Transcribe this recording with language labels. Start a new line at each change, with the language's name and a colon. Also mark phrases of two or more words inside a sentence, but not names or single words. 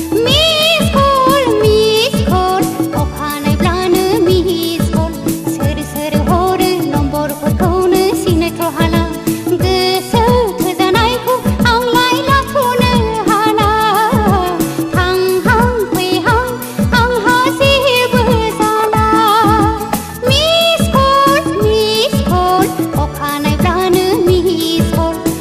Bodo: अखानायब्लानो
English: miss call
Bodo: सोर सोर हरो नम्बरफोरखौनो सिनायथ' हाला गोसो थोजानायखौ आंलाय लाथ'नो हाला थांहां फैहां आंहा जेबो जाला
English: Miss call
Bodo: अखानायब्लानो
English: miss call